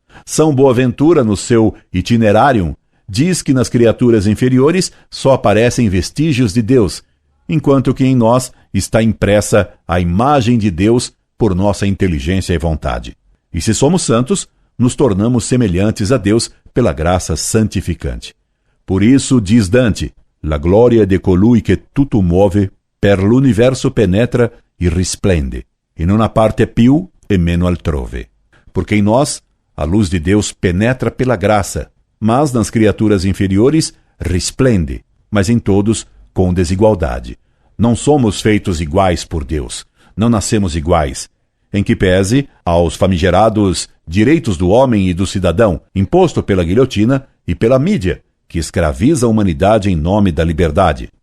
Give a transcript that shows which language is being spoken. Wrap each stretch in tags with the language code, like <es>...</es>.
<pt>São Boaventura, no seu Itinerarium, diz que nas criaturas inferiores só aparecem vestígios de Deus, enquanto que em nós está impressa a imagem de Deus por nossa inteligência e vontade. E se somos santos, nos tornamos semelhantes a Deus pela graça santificante. Por isso, diz Dante,</pt> <it>la gloria de colui che tutto muove, per l'universo penetra e risplende, in una parte più e meno altrove.</it> <pt>Porque em nós, a luz de Deus penetra pela graça, mas nas criaturas inferiores resplende, mas em todos com desigualdade. Não somos feitos iguais por Deus, não nascemos iguais, em que pese aos famigerados direitos do homem e do cidadão, imposto pela guilhotina e pela mídia, que escraviza a humanidade em nome da liberdade.</pt>